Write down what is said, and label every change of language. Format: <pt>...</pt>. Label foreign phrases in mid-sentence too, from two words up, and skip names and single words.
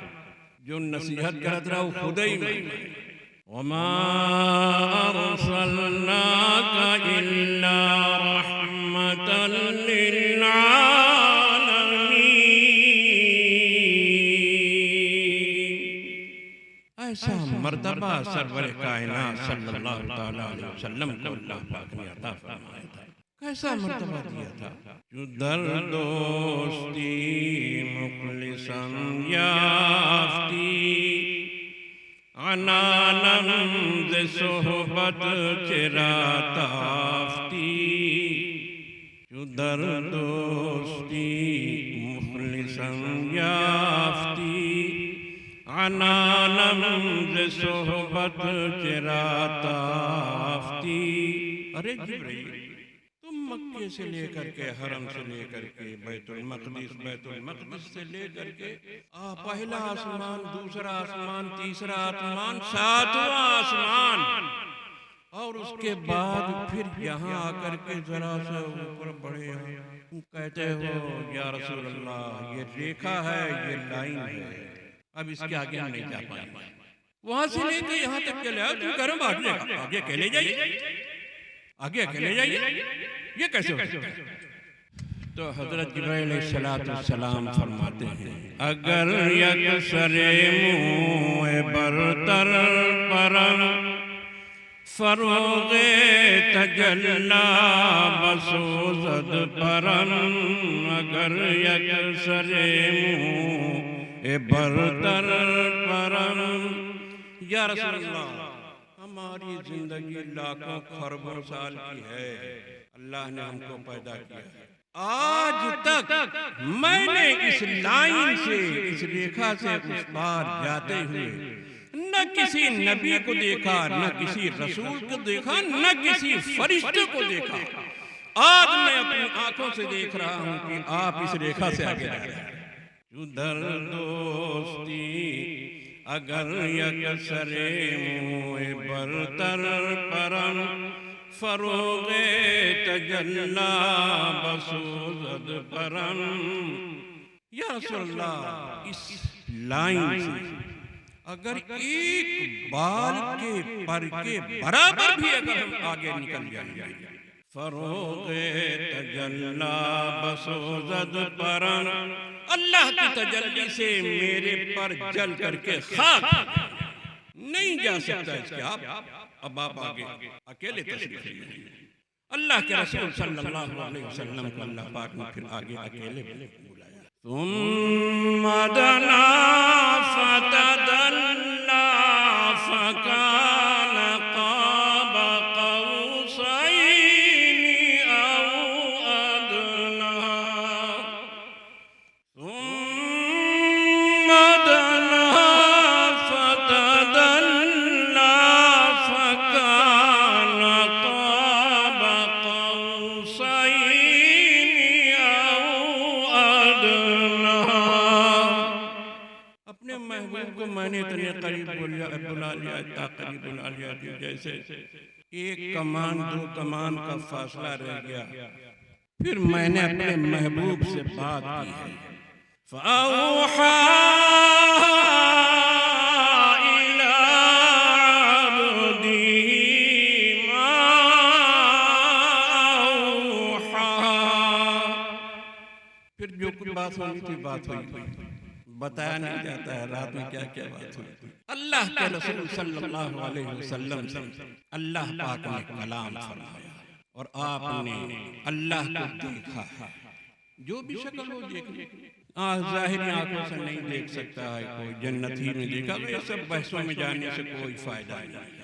<ur>جو نصیحت کرت رہا وہ خود ہی میں.</ur> <ar>وما ارسلناک الا رحمۃ للعالمین.</ar> <ur>ایسا مرتبہ سرور کائنات</ur> <ar>صلی اللہ تعالیٰ علیہ وسلم</ar> <ur>کو اللہ پاک نے عطا فرمایا تھا. کیسا مرتبہ دیا تھا؟</ur> <fa>جو در دوستی مخلصاً یافتی، عنانم ز صحبت چرا تافتی. جو در دوستی مخلصاً یافتی، عنانم ز صحبت چرا تافتی.</fa> <ur>ارے جبرائیل تم مکے سے لے کر کے، حرم سے لے کر کے، بیت المقدس سے لے کر کے پہلا آسمان، دوسرا آسمان، تیسرا آسمان، ساتواں آسمان، اور اس کے بعد پھر یہاں آ کر کے ذرا سا اوپر بڑھے تم کہتے ہو</ur> <ar>یا رسول اللہ</ar> <ur>یہ ریکھا ہے، یہ لائن ہے، اب اس کے آگے ہم نہیں جا پائیں گے. وہاں سے لے کے یہاں تک چلے آؤ، تم کرم آگے اکیلے جائیے، آگے اکیلے جائیے، یہ کیسے ہو سکتا ہے؟ تو حضرت جبرائیل علیہ السلام فرماتے ہیں</ur> <fa>اگر یک سر منہ برتر پرم فروغ تجلی بسوزد پرم. اگر یک سر منہ برتر پرم.</fa> <ar>یا رسول اللہ</ar> <ur>ہماری زندگی لاکھوں خربوں سال کی ہے، اللہ نے ہم کو پیدا کیا ہے، آج تک میں نے اس لائن سے، اس ریکھا سے اس پار جاتے ہوئے نہ کسی نبی کو دیکھا، نہ کسی رسول کو دیکھا، نہ کسی فرشتے کو دیکھا. آج میں اپنی آنکھوں سے دیکھ رہا ہوں کہ آپ اس ریکھا سے آگے جا رہے ہیں.</ur> <fa>جو در دوستی اگر یک سر منہ برتر پرم فروغ تجلی بسوزد پرم.</fa> <ar>یا رسول اللہ</ar> <ur>اس لائن سے اگر ایک بال کے پر کے برابر بھی اگر ہم آگے نکل جائیں</ur> <fa>فروغ تجلی بسوزد پرن،</fa> <ur>اللہ کی تجلی سے میرے پر جل کر کے خاک نہیں جا سکتا اس کے اب آپ آگے اکیلے تشریف لائیے۔ اللہ کے رسول</ur> <ar>صلی اللہ علیہ وسلم</ar> <ur>کو اللہ پاک نے پھر آگے اکیلے بلایا۔</ur> <ar>ثم دنا فتدلى فكان قاب قوسين أو أدنى، ثم دنا فتدلى فكان قاب قوسين أو أدنى۔</ar> <ur>اپنے محبوب کو میں نے اتنے قریب بلا لیا، اتنا قریب بلا لیا جیسے ایک کمان دو کمان کا فاصلہ رہ گیا۔ پھر میں نے اپنے محبوب سے بات کی ہے،</ur> <ar>فَأَوْحَى إِلَىٰ عَبْدِهِ مَا أَوْحَىٰ۔</ar> <ur>پھر جو کچھ بات ہوئی تھی بات ہوئی، بتایا نہیں جاتا ہے رات میں کیا کیا بات ہوئی۔ اللہ کے رسول</ur> <ar>صلی اللہ علیہ وسلم</ar> <ur>سے اللہ پاک نے کلام فرمایا اور آپ نے اللہ کو دیکھا ہے، جو بھی شکل ہو دیکھیں، ظاہری آنکھوں سے نہیں دیکھ سکتا ہے، کوئی جنت ہی میں دیکھا، تو یہ سب بحثوں میں جانے سے کوئی فائدہ نہیں۔</ur>